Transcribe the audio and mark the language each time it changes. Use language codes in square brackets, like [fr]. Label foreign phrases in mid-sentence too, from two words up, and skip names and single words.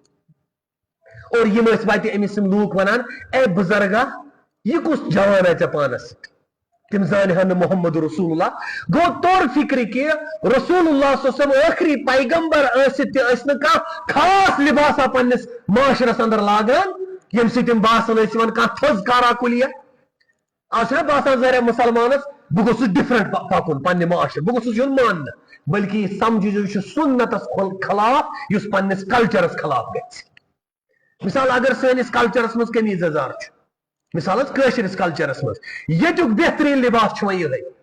[ks] اور یم ٲسۍ وتہِ أمِس یِم لوٗکھ ونان اے بُزرگا یہِ کُس جوان آے ژےٚ پانس سۭتۍ تم زانہن نہٕ محمد رسول اللہ گوٚو طور فکر کہ رسول اللہ صلی اللہ علیہ وسلم ٲخری پیغمبر ٲسِتھ تہِ ٲسۍ نہٕ کانٛہہ خاص لباسا پننس معاشرس اندر لاگان ییٚمہِ سۭتۍ تِم باسان ٲسۍ یِوان کانٛہہ تھٔز کارا کُلیا آز چھُنہ باسان ظٲہرا مُسلمانس بہٕ گوٚژھُس ڈفرنٹ پکُن پننہِ معاشرٕ بہٕ گوٚژھُس یُن ماننہٕ بلکہ یہِ سمجھِو یہِ چھُ سُنتس خلاف یُس پننس کلچرس خلاف گژھِ مثال اگر سٲنِس کلچرس منٛز قمیٖض یزار چھُ مثال حظ کٲشرِس کلچرس منٛز ییٚتیُک بہتریٖن لباس چھُ وۄنۍ یِہوٚے